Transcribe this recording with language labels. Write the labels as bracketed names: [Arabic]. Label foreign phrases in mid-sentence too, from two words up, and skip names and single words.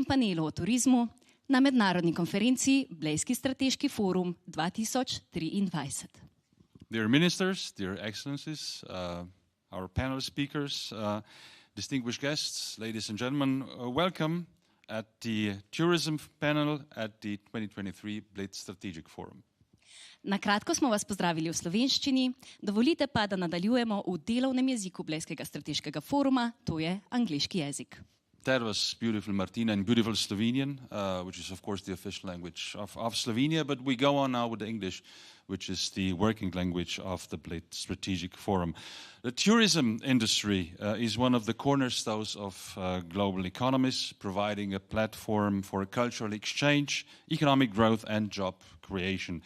[Slovenian] panelu o turizmu na mednarodni konferenci Blejski strateški forum 2023. [English] Dear ministers, dear excellencies, our panel speakers, distinguished guests, ladies and gentlemen, welcome at the tourism panel at the 2023 Bled Strategic Forum. [Slovenian] Na kratko smo vas pozdravili v slovenščini, dovolite pa, da nadaljujemo v delovnem jeziku Blejskega strateškega foruma, to je angleški jezik. [English] That was beautiful Martina and beautiful Slovenian, which is of course the official language of Slovenia, but we go on now with the English, which is the working language of the Bled Strategic Forum. The tourism industry is one of the cornerstones of global economies, providing a platform for cultural exchange, economic growth and job creation.